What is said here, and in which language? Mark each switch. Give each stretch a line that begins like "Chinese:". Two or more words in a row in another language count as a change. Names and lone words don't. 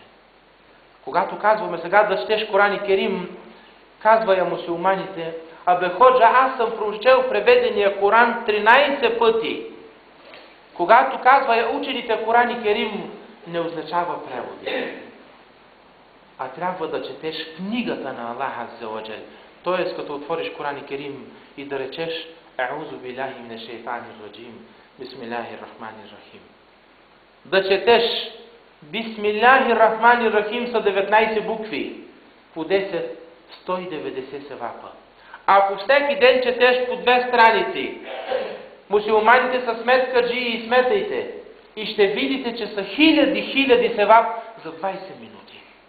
Bulgarian: Когато казваме сега да четеш Коран и Керим, казва я мусулманите, абе ходжа, аз съм прочел преведения Коран 13 пъти. Когато казва я учените Коран и Керим, не означава преводи. А трябва да четеш книгата на Аллах
Arabic: عز وجل.
Bulgarian: Тоест, като отвориш Коран и Керим и да речеш
Arabic: أعوذ بالله من الشيطان الرجيم بسم الله الرحمن الرحيم.
Bulgarian: Да четеш
Arabic: بسم الله الرحمن الرحيم
Bulgarian: са 19 букви, по 10, 190 севапа. Ако всеки ден четеш по 2 страници, мусулманите са сметкаджии и сметайте, и ще видите, че са хиляди севап за 20 минути.